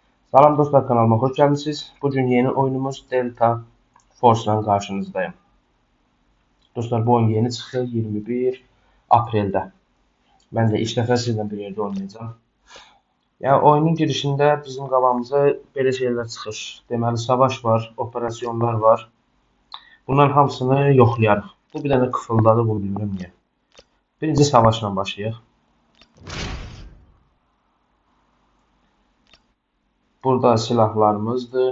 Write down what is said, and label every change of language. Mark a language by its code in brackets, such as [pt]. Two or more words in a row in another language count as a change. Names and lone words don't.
[tr] Salam dostlar, kanalıma hoş geldiniz. Bugün yeni oyunumuz Delta Force ile karşınızdayım. Dostlar, bu oyun yeni çıktı 21 Aprel'de. Ben de ilk defa sizle bir yerde oynayacağım. [az] Yani oyunun girişinde bizim qabağımıza belə şeyler çıxır. Deməli, savaş var, operasyonlar var. Bunların hamısını yoxlayarıq. Bu bir dənə kıfıldadı, bunu bilmirəm niyə. Birinci savaşla başlayaq. Burada silahlarımızdır.